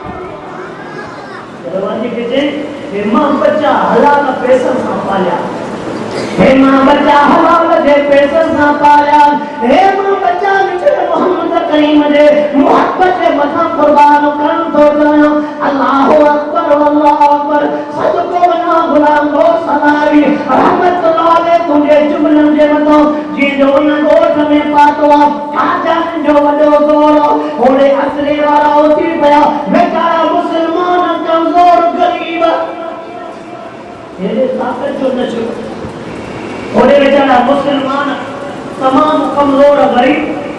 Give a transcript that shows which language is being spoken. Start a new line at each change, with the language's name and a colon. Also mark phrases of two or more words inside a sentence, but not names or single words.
Sindhi: दरवाजे खे चई हे मां बच्चा हलाल पैसनि सां पालिया, हे मां बच्चा हलाल जे पैसनि सां पालिया, हे मां बच्चा मूंखे मोहम्मद करीम जे मोहब्बत जे मथां कुर्बान करणु थो चाहियां।
Arabic: الله أكبر الله أكبر
Sindhi: सदको वञा गुलाम गौस हज़ारवी
Arabic: رحمة الله عليه
Sindhi: तुंहिंजे जुमलनि जे मथां जीअं उन ॻोठ में पातो आहे कादियानी जो वॾो ज़ोर होड़े असरे वारा उथी पिया वेचारा मुसलमान कमज़ोर ग़रीब हेॾे ताक़त जो न छो होड़े वेचारा मुसलमान तमाम कमज़ोर ग़रीब